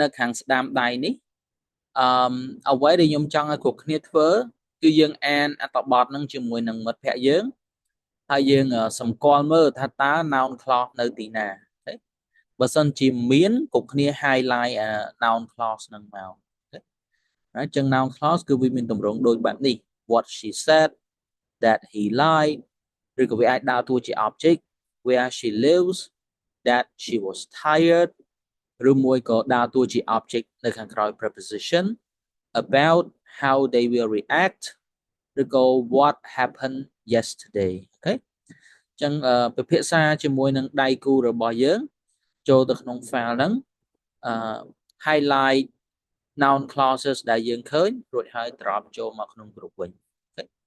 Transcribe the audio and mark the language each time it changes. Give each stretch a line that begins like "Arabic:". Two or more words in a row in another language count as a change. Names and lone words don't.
Khmer: ខាងស្ដាមដៃនេះអ្វីដែលខ្ញុំចង់ឲ្យគ្រប់គ្នាធ្វើគឺយើងអានអត្ថបទហ្នឹងជាមួយនឹងមិត្តភ័ក្តិយើងហើយយើងសម្គាល់មើលថាតើ
English: noun clause
Khmer: នៅទី ណាបើសិនជាមានគ្រប់គ្នា
English: highlight noun clause
Khmer: ហ្នឹងមកអញ្ចឹង
English: noun clause
Khmer: គឺវាមានទម្រង់ដូចបែបនេះ
English: what she said that he lied
Khmer: ឬក៏វាអាចដើរតួជា
English: object where she lives that she was tired
Khmer: ឬមួយក៏ដើរតួជា object នៅខាងក្រោយ
English: preposition about how they will react
Khmer: ឬក៏
English: what happened yesterday
Khmer: អូខេអញ្ចឹងពិភាក្សាជាមួយនឹងដៃគូរបស់យើងចូលទៅក្នុង file ហ្នឹង
English: highlight noun clauses
Khmer: ដែលយើងឃើញរួចហើយ drop ចូលមកក្នុង group វិញ okay.